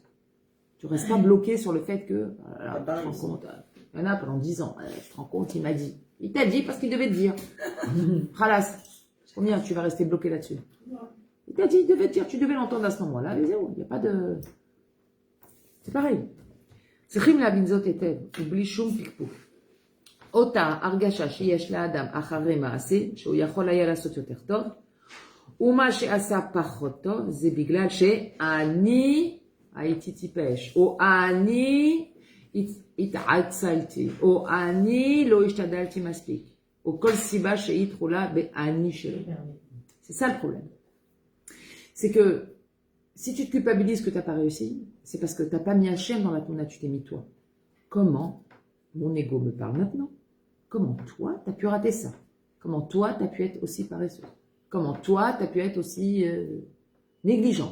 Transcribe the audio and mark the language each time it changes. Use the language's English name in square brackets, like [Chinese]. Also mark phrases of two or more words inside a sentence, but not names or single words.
[French] Tu ne restes pas bloqué sur le fait que, tu te rends compte, il y en a pendant 10 ans, tu te rends compte, il m'a dit. Il t'a dit parce qu'il devait te dire. Khalas. Combien tu vas rester bloqué là-dessus? Il t'a dit, il devait te dire, tu devais l'entendre à ce moment-là. Il n'y a pas de... C'est pareil. [Hebrew] צריכים להבין זאת היטב, ובלי שום פקפוק. אותה הרגשה שיש לאדם אחרי מעשה, שהוא יכול היה לעשות יותר טוב, ומה שעשה פחות טוב, זה בגלל שאני הייתי טיפש, או אני התעצלתי, או אני לא השתדלתי מספיק, או כל סיבה שהיא תחולה באני שלו. [French] C'est ça le problème. C'est que si tu te culpabilises que tu n'as pas réussi, c'est parce que tu n'as pas mis Hachem dans la tourna, tu t'es mis toi. Comment, mon ego me parle maintenant, comment toi, tu as pu rater ça? Comment toi, tu as pu être aussi paresseux? Comment toi, tu as pu être aussi négligente?